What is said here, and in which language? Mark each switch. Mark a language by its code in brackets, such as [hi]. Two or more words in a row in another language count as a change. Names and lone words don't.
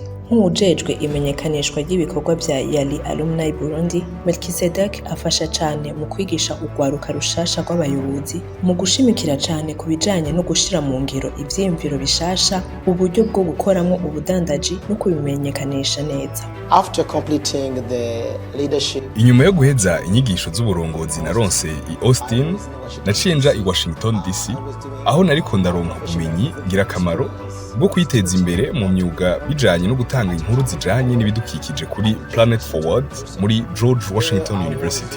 [rn] Nk'uwujejwe imenyekanishwa ry'ibikorwa vya Yali Alumni Burundi, Melkisedek afasha cane mu kwigisha urwaruka rushasha rw'abayobozi mu gushimikira cane ku bijanye no gushira mu ngiro ivyiyumviro bishasha, uburyo bwo gukoramwo ubudandaji no kubimenyekanisha neza. [en] After completing the leadership, [rn] inyuma yo guheza inyigisho z'uburongozi naronse i Austin, naciye nja i Washington DC, aho nariko ndaronka ubumenyi ngirakamaro bwo kwiteza imbere mu myuga bijanye no gutanga inkuru zijanye n'ibidukikije kuri Planet Forward muri George Washington University.